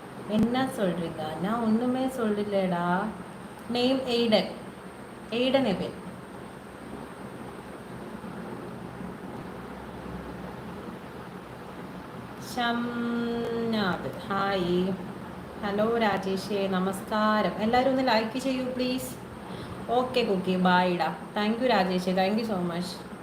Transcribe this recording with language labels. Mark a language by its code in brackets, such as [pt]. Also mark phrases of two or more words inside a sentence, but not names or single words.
[ta] என்ன சொல்றீங்க? நான் ஒண்ணுமே சொல்லலடா. நேம் எய்டன். எய்டன் எபின். [ml] ഷംനാഥ് ഹായ്. ഹലോ രാജേഷേ, നമസ്കാരം. എല്ലാവരും ഒന്ന് ലൈക്ക് ചെയ്യൂ പ്ലീസ്. ഓക്കെ കുക്കി, ബായ് ഡാ. [en] thank you [ml] രാജേഷേ, [en] thank you so much.